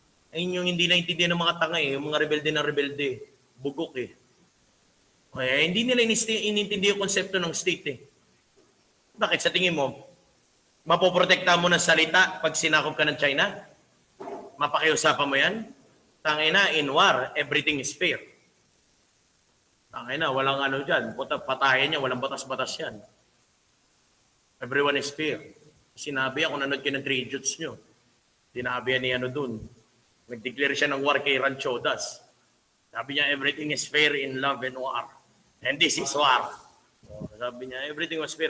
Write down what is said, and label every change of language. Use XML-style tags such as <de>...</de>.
<tl>Ayun yung hindi naintindihan ng mga tanga eh. Yung mga rebelde na rebelde. Bugok eh. Kaya hindi nila inintindi yung konsepto ng state eh. Bakit sa tingin mo, mapoprotekta mo ng salita pag sinakop ka ng China? Mapakiusapan mo yan?</tl> <en>Tangina, in war, everything is fair.</en> <tl>Tangina, walang ano dyan. Patayan niya, walang batas-batas yan.</tl> <en>Everyone is fair.</en> <tl>Sinabi ako, nanood kayo ng 3 Idiots nyo. Sinabi yan ni ano dun. Nag-declare siya ng war kay Ranchodas. Sabi niya,</tl> <en>everything is fair in love and war. And this is war.</en> <tl>Sabi niya,</tl> <en>everything was fair.</en>